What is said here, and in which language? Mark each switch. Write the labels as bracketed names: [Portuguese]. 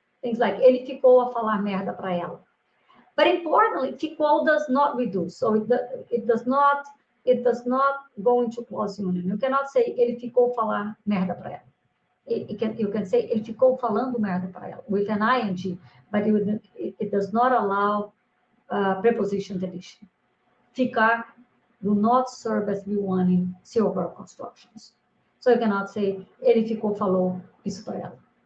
[English] Things like, [Portuguese] ele ficou a falar merda para ela. [English] But importantly, ficou does not reduce. So it does not go into clause union. You cannot say, [Portuguese] ele ficou falar merda para ela. [English] You can say, [Portuguese] ele ficou falando merda para ela, [English] with an ing, but it does not allow preposition deletion. Ficar do not serve as V1 in serial verb constructions. So you cannot say, [Portuguese] ele ficou, falou isso para ela.